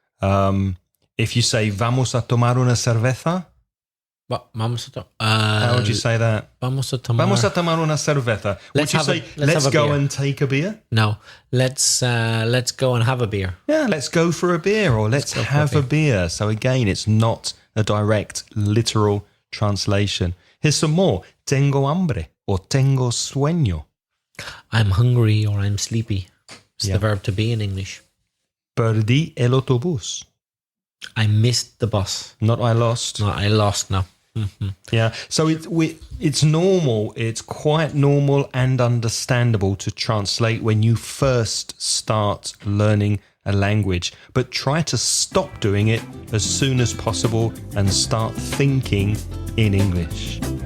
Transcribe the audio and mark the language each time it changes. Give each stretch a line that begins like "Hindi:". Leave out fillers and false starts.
English: If you say
Spanish: vamos a tomar una cerveza,
English: how would you say that?
Spanish: Vamos a tomar una cerveza.
English: Would you say, let's go and take a beer? No, let's go and have a beer. Yeah, let's go for a beer, or let's have a beer. So again, it's not a direct, literal translation. Here's some more.
Spanish: Tengo hambre or tengo sueño.
English: I'm hungry or I'm sleepy. It's the verb to be in English.
Spanish: Perdí el autobús.
English: I missed the bus. Not I lost. No, I lost now. Mm-hmm. Yeah, so it's normal. It's quite normal and understandable to translate when you first start learning a language, but try to stop doing it as soon as possible and start thinking in English.